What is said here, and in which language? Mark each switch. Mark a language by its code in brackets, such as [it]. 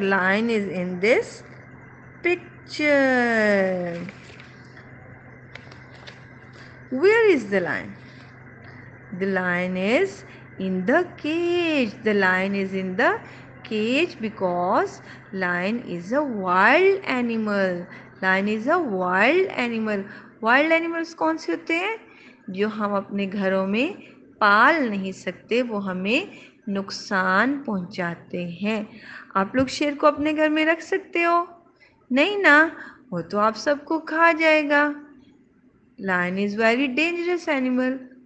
[en] Lion is in this picture. Where is the lion? The lion is in the cage. The lion is in the cage because lion is a wild animal. Lion is a wild animal. Wild animals [hi] कौन से होते हैं? जो हम अपने घरों में पाल नहीं सकते, वो हमें नुकसान पहुंचाते हैं। आप लोग शेर को अपने घर में रख सकते हो? नहीं ना, वो तो आप सबको खा जाएगा। [en] Lion is very dangerous animal.